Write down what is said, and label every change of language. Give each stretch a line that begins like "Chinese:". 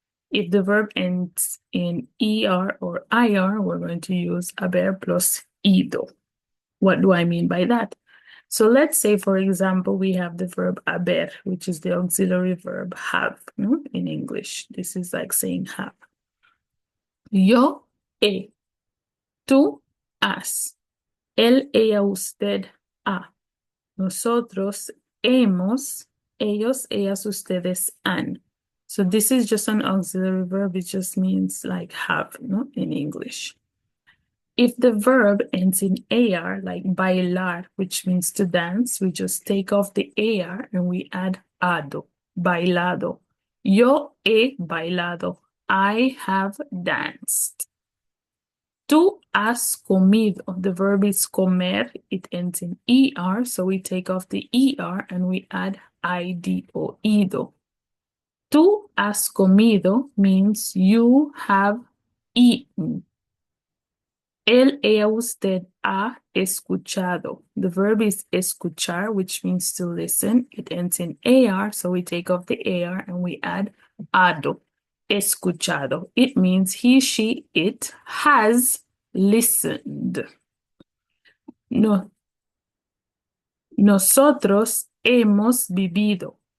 English: If the verb ends in ER or IR, we're going to use haber plus ido. What do I mean by that? So let's say, for example, we have the verb haber, which is the auxiliary verb have, no? In English. This is like saying have.
Spanish: Yo he, tú has, él, ella, usted ha, nosotros hemos, ellos, ellas, ustedes han.
English: So this is just an auxiliary verb. It just means like have, no? In English. If the verb ends in AR, like bailar, which means to dance, we just take off the AR and we add ado, bailado.
Spanish: Yo he bailado.
English: I have danced.
Spanish: Tú has comido.
English: The verb is comer. It ends in ER, so we take off the ER and we add IDO, ido.
Spanish: Tú has comido
English: means you have eaten.
Spanish: Él, ella, usted ha escuchado.
English: The verb is escuchar, which means to listen. It ends in AR, so we take off the AR and we add ado. Escuchado. It means he, she, it has listened.
Spanish: No, nosotros hemos vivido.